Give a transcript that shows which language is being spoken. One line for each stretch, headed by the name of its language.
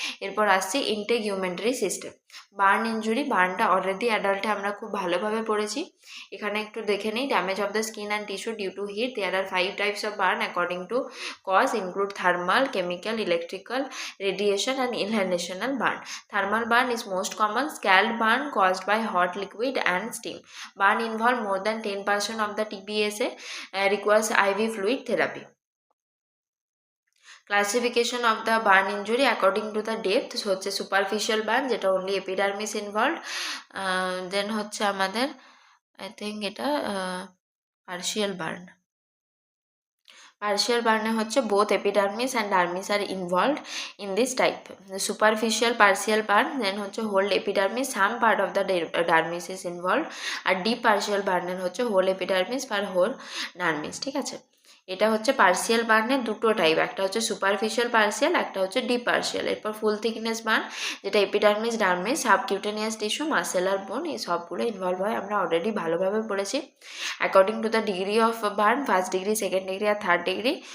Bangla: এরপর আসছে ইন্টেগুমেন্টারি system. Burn injury, বার্নটা already অ্যাডাল্টে আমরা খুব ভালোভাবে পড়েছি। এখানে একটু দেখে নিই।
English: Damage of the skin and tissue due to heat. There are 5 types of burn according to cause, include thermal, chemical, electrical, radiation and inhalational burn. Thermal burn is most common. Scald burn caused by hot liquid and steam. Burn involve more than 10% of the TBSA, requires IV fluid therapy. Classification of the burn injury according to the depth হচ্ছে superficial burn, যেটা only epidermis involved. Then হচ্ছে আমাদের I think এটা partial burn. Partial burn হচ্ছে both epidermis and dermis are involved in this type. The superficial partial burn, then হচ্ছে whole epidermis, some part of the dermis is involved. আর deep partial burn হচ্ছে whole epidermis or whole dermis, ঠিক আছে?
Bangla: এটা হচ্ছে partial বার্নের দুটো type, একটা হচ্ছে superficial partial, একটা হচ্ছে ডিপ পার্সিয়াল। এরপর ফুল থিকনেস বার্ন, যেটা epidermis, dermis, subcutaneous tissue, muscle আর বোন, এই সবগুলো ইনভলভ হয়, আমরা অলরেডি ভালোভাবে পড়েছি। According to the degree of burn, first degree, second degree আর third degree.